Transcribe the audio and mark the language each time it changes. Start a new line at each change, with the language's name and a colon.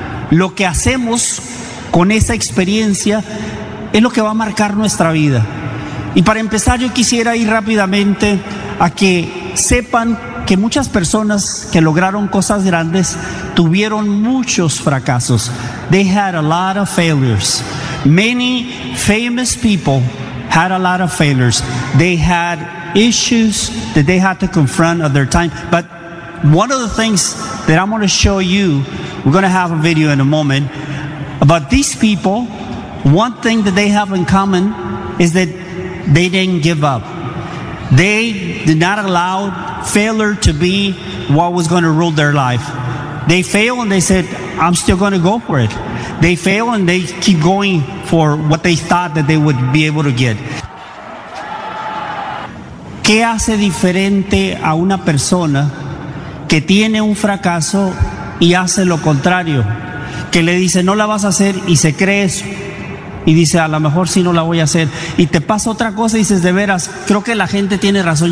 Spanish: Lo que hacemos con esa experiencia es lo que va a marcar nuestra vida. Y para empezar, yo quisiera ir rápidamente a que sepan que muchas personas que lograron cosas grandes tuvieron muchos fracasos.
English: They had a lot of failures. Many famous people had a lot of failures. They had issues that they had to confront at their time. But one of the things that I'm going to show you, we're going to have a video in a moment, about these people. One thing that they have in common is that they didn't give up. They did not allow failure to be what was going to rule their life. They failed and they said, I'm still going to go for it. They failed and they keep going for what they thought that they would be able to get.
Spanish: ¿Qué hace diferente a una persona que tiene un fracaso y hace lo contrario? Que le dice, no la vas a hacer y se cree eso. Y dice, a lo mejor sí no la voy a hacer. Y te pasa otra cosa y dices, de veras, creo que la gente tiene razón.